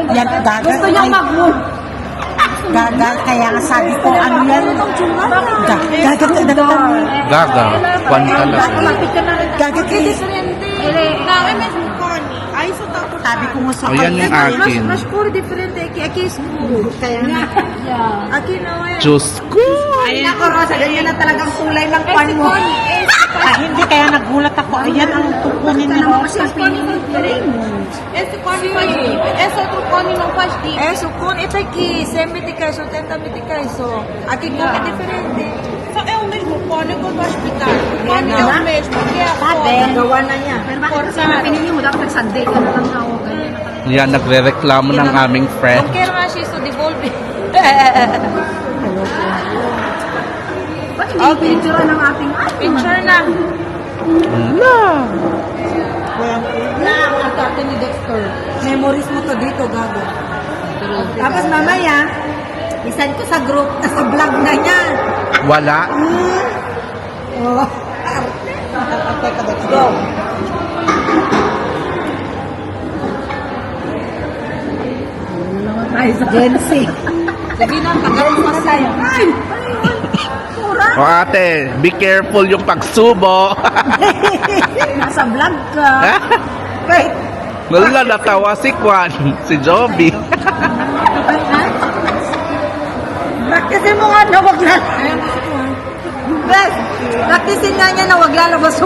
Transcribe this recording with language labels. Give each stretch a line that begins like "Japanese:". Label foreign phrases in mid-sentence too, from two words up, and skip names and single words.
Filipino: Yan, gagal. Gusto niya Ay. mag-move. Gagal, kaya nga sabi ko, ano yan? Gagal ka na naman. Gaga. Kwan talaga. Gagal ka. Ay, so tapos. Sabi ko nga sa Ayan yung akin. Mas puro different eh. Aki
English: is good.
Filipino: Kaya nga. Aki na yan. Diyos ko. Ay, nako, Rosa. Ganyan na talagang kulay ng pan mo. Ah, hindi, kaya nagulat ako. Ayan ang tukunin ni Rosa.
Portuguese: Esse cone faz tipo. Esse outro cone não faz tipo. Esse o cone é aqui, 70 pesos, 80 pesos. Aqui cone é diferente. Só é o mesmo cone que eu tô explicando. O cone é o mesmo, que é a cor.
Filipino: Gawa na niya. Pero bakit kasi na pinili mo? Dapat nag-Sunday ka na lang na ako. Ganyan na talaga. Yan, nagre-reklamo ng aming friend.
Portuguese: Não quero mais isso, devolve.
Filipino: Ba't hindi picture ng ating Picture na. Na, ang arte ni Dexter. Memories mo to dito, gago. Tapos mamaya, isan ko sa group, sa vlog na niya. Wala. Oh. Go. tayo sa Gen Z. Sige na, tagal mo na tayo. Ay! O ate,
English: be careful
Filipino: yung pagsubo. Nasa vlog ka. Wait. Wala, natawa si Kwan, si Joby. Practicein mo nga na wag lalabas. Bes, practicein nga niya na wag lalabas yung...